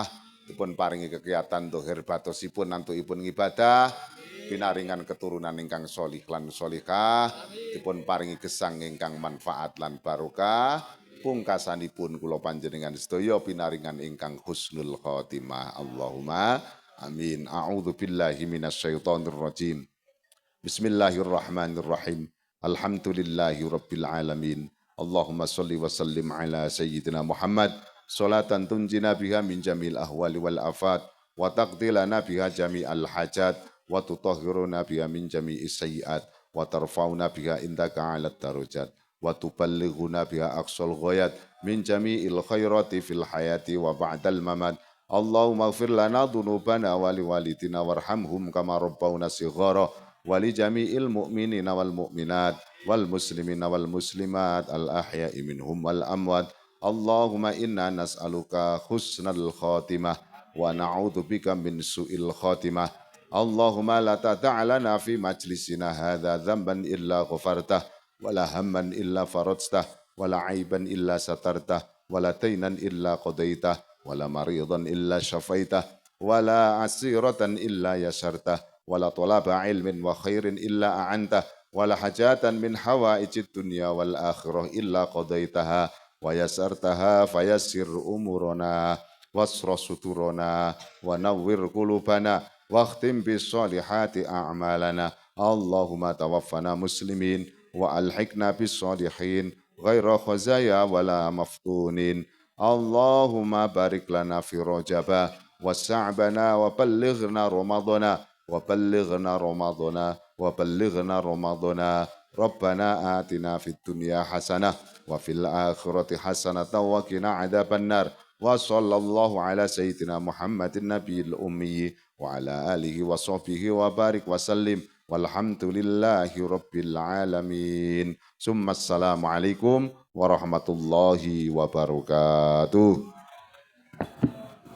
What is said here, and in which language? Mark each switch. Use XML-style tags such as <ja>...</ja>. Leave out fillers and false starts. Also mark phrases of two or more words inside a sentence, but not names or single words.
<jv>Dipun paringi kegiatan dohir batosipun nantuipun ngibadah, pinaringan keturunan ingkang solih lan solihah, dipun paringi gesang ingkang manfaat lan barokah, pungkasanipun kula panjenengan sedaya pinaringan ingkang</jv> <ar>حسن الخاتمة. اللهم آمين. أعوذ بالله من الشيطان الرجيم. بسم الله الرحمن الرحيم. الحمد لله رب العالمين. اللهم صل وسلم على سيدنا محمد. صلاة تنجينا بها من جميع الأهوال والآفات وتقضي لنا بها جميع الحاجات وتطهرنا بها من جميع السيئات وترفعنا بها عندك أعلى الدرجات وتبلغنا بها أقصى الغايات من جميع الخيرات في الحياة وبعد الممات. اللهم اغفر لنا ذنوبنا ولوالدينا وارحمهم كما ربونا صغارا ولجميع المؤمنين والمؤمنات والمسلمين والمسلمات الأحياء منهم والأموات. اللهم إنا نسألك حسن الخاتمة ونعوذ بك من سوء الخاتمة. اللهم لا تدع لنا في مجلسنا هذا ذنبا إلا غفرته ولا هما إلا فرجته ولا hamman illa faradtah wa la عيبا إلا سترته ولا دينا إلا قضيته ولا مريضا إلا شفيته ولا عسيرا إلا يسرته ولا طالب علم وخير إلا أعنته ولا حاجة من حوائج الدنيا والآخرة إلا قضيتها ويسرتها فيسر أمورنا واستر ستورنا ونور قلوبنا واختم بالصالحات أعمالنا. اللهم توفنا مسلمين وألحقنا بالصالحين غير خزايا ولا مفتونين. اللهم بارك لنا في رجب وشعبان وبلغنا رمضان وبلغنا رمضان وبلغنا رمضان wa ballighna ramadana wa ballighna ramadana. ربنا آتنا في الدنيا حسنة وفي الآخرة حسنة وقنا عذاب النار. وصلى الله على سيدنا محمد النبي الأمي وعلى آله وصحبه وبارك وسلم والحمد لله رب العالمين. ثم السلام عليكم ورحمة الله وبركاته.</ar>